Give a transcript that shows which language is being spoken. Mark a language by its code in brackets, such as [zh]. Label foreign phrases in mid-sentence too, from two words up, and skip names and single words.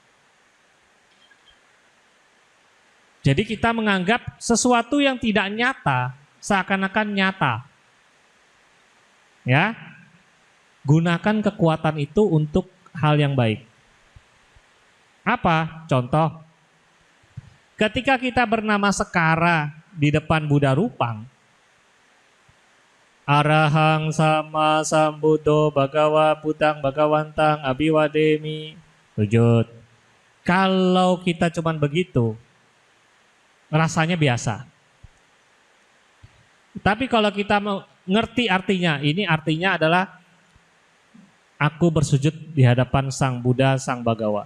[id] Jadi kita menganggap sesuatu yang tidak nyata seakan-akan nyata. Ya. Gunakan kekuatan itu untuk hal yang baik. Apa? Contoh. Ketika kita bernama Sekara di depan Buddha Rupang, [pi] Arahang sama sambuddho bhagawa putang bhagawantang abiwademi, [id] sujud. Kalau kita cuman begitu, rasanya biasa. Tapi kalau kita mengerti artinya, ini artinya adalah aku bersujud di hadapan Sang Buddha, Sang Bhagawa.